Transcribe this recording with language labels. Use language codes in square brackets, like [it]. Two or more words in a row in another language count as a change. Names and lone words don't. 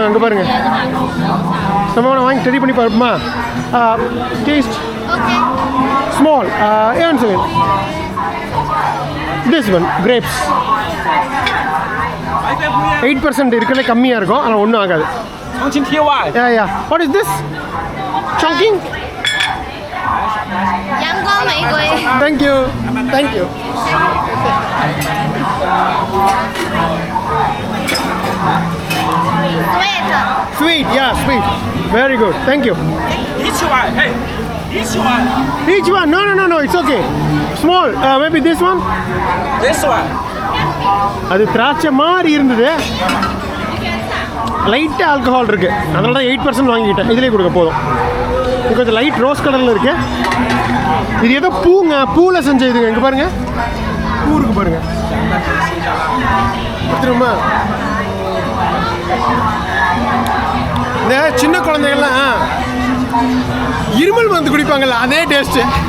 [ta] அங்கே பாருங்கள், நம்ம வாங்கி ரெடி பண்ணி பார்ப்போமா? [en] taste small and sir this one grapes [ta] 8% இருக்கிறது கம்மியாக இருக்கும், ஆனால் ஒன்றும் ஆகாது. [en] ya what is this? சங்கிங். [zh] 阳光玫瑰。 [en] thank you thank you. Sweet. Sweet, yeah, sweet. Very good. Thank you. Each one, hey, each one. Each one? No, it's okay. Small. Maybe this one? This one. [ta] அது திராட்சை மாதிரி இருந்தது, லைட்டாக ஆல்கஹால் இருக்குது, அதனால தான் 8% வாங்கிக்கிட்டேன். இதிலே கொடுக்க போதும். இது கொஞ்சம் [en] light rose [ta] கலரில் இருக்கு. இது ஏதோ பூங்க, பூவில் செஞ்ச இதுங்க. இங்கே பாருங்கள், பூ இருக்கு பாருங்கள். திரும்ப இந்த சின்ன குழந்தைகள்லாம் இருமல் வந்து குடிப்பாங்கல்ல, அதே டேஸ்ட்டு.